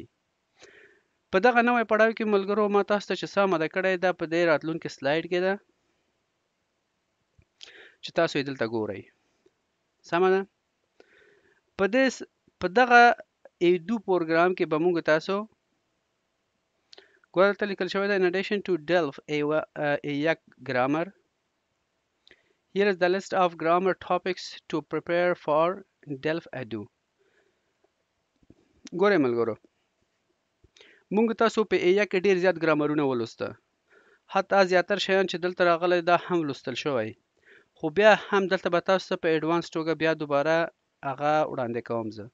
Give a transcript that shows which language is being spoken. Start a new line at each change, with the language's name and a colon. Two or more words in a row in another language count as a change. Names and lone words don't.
Pashto: په دغه نوی پړاو کې ملګرو، ما تاسو ته چې څه اماده کړی ده په دې راتلونکي سلایډ کې ده چې تاسو یې دلته ګورئ. سمه ده؟ په دغه A2 پروګرام کې به موږ تاسو ګوره، دلته لیکل شوی ده
English: in addition to delve A1 grammar, here is the list of grammar topics to prepare for delve A2.
Pashto: ګورئ ملګرو، مونږ تاسو په A1 کې ډېر زیات ګرامرونه ولوسته، حتی زیاتر شیان چې دلته راغلی دا هم لوستل شوی. خو بیا هم دلته به تاسو ته په ایډوانس توګه بیا دوباره هغه وړاندې کوم زه.